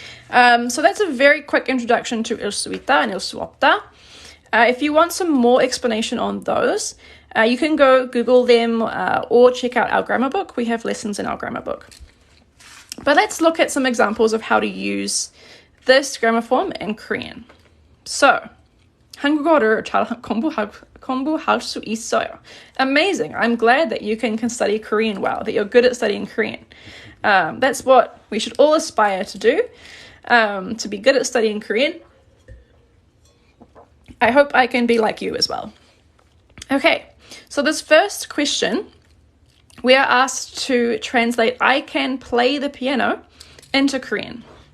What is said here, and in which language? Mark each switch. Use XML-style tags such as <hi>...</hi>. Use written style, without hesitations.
<en>So that's a very quick introduction to 을수 있다 and 을수 없다. If you want some more explanation on those, you can go Google them or check out our grammar book. We have lessons in our grammar book. But let's look at some examples of how to use this grammar form in Korean.</en> <ko>So, 한국어를 잘 공부할 수 있어요.</ko> <en>Amazing. I'm glad that you can study Korean well, that you're good at studying Korean. That's what we should all aspire to do, to be good at studying Korean. I hope I can be like you as well. Okay, so this first question, we are asked to translate I can play the piano into Korean.</en>